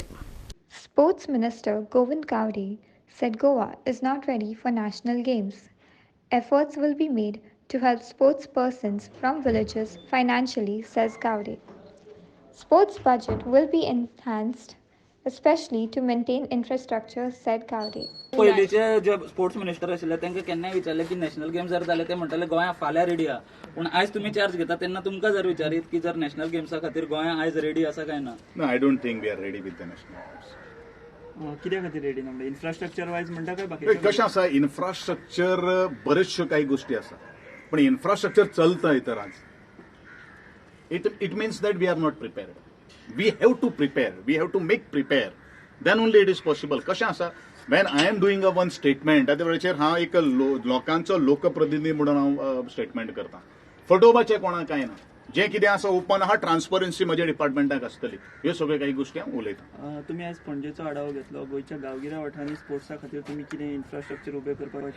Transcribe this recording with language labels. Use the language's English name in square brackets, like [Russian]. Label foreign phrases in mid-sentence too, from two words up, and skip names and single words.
[English] Sports Minister Govind Gowde said Goa is not ready for national games. Efforts will be made to help sportspersons from villages financially, says Gowde. Sports budget will be enhanced especially to maintain infrastructure, said Gowde. [Konkani] पयलींचे जे [English] sports minister [Konkani] आशिल्ले तांकां केन्नाय विचारले की [English] national games [Konkani] जर जाले ते म्हणटाले गोंया फाल्यां रेडी आहा पूण आयज तुमी चार्ज घेता तेन्ना तुमकां जर विचारीत की जर [English] national games [Konkani] खातीर गोंया आयज रेडी आसा काय ना. [English] No, I don't think we are ready with the national games. [Konkani] कित्या खातीर रेडी ना म्हणजे [English] infrastructure wise [Konkani] म्हणटा काय बाकी कशें आसा इन्फ्रास्ट्रक्चर बऱ्योचश्यो काही गोष्टी आसा पण इन्फ्रास्ट्रक्चर चलता तर आज [English] it means that we are not prepared. We have to prepare. We have to make prepare. Then only it is possible. [Konkani] कशें आसा [English] when I am doing a one statement [Konkani] त्या वेळाचेर हांव एक लोकांचो लोकप्रतिनिधी म्हणून हांव स्टेटमेंट करता फटोवपाचें कोणाक कांय ना जें कितें आसा ओपन आहा ट्रान्सपरन्सी म्हज्या डिपार्टमेंटाक आसतली ह्यो सगळ्यो काही गोष्टी हांव उलयतां. तुमी आयज पणजेचो आढावो घेतलो गोंयच्या गांवगिऱ्या वाठारांनी स्पोर्ट्सा खातीर तुमी कितें इन्फ्रास्ट्रक्चर उबें करपाक